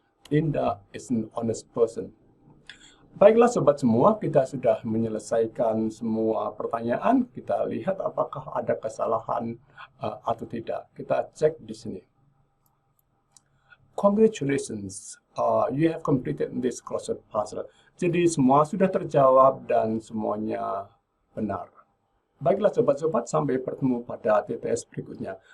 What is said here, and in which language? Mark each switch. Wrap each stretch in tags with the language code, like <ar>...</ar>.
<en>Linda is an honest person.</en> <id>Baiklah sobat semua, kita sudah menyelesaikan semua pertanyaan. Kita lihat apakah ada kesalahan atau tidak. Kita cek di sini.</id> <en>Congratulations, you have completed this crossword puzzle.</en> <id>Jadi semua sudah terjawab dan semuanya benar. Baiklah sobat-sobat, sampai bertemu pada TTS berikutnya.</id>